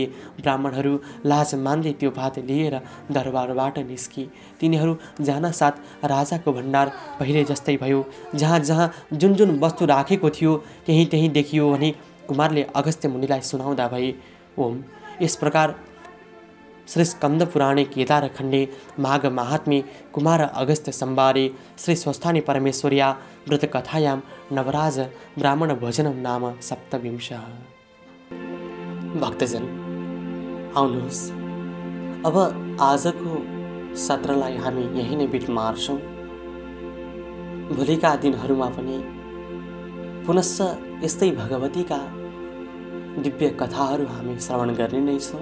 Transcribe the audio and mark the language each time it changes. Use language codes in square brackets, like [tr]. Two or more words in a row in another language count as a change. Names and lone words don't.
[ne] ब्राह्मणहरू लाज मान्दै त्यो भात लिएर दरबारबाट निस्के। तिनीहरू जान साथ राजाको भण्डार पहिले जस्तै भयो। जहाँ जहाँ जुन जुन वस्तु राखेको थियो त्यही त्यही देखियो भने कुमारले अगस्त्य मुनिलाई सुनाउँदा भए। [sa] ओम [ne] यस प्रकार [sa] श्री स्कंद पुराणे केदार खंडे माघ महात्म्ये कुमार अगस्त्य संवारे श्री स्वस्थानी परमेश्वर्या व्रत कथायां नवराज ब्राह्मण भोजनम नाम 27। [ne] भक्तजन आउनुहोस्, अब आजको सत्रलाई हामी यही नै बिट मार्छौं। भोलिका दिनहरूमा पनि पुनश्च यस्तै भगवतीका दिव्य कथाहरू हामी श्रवण गर्ने नै छौं।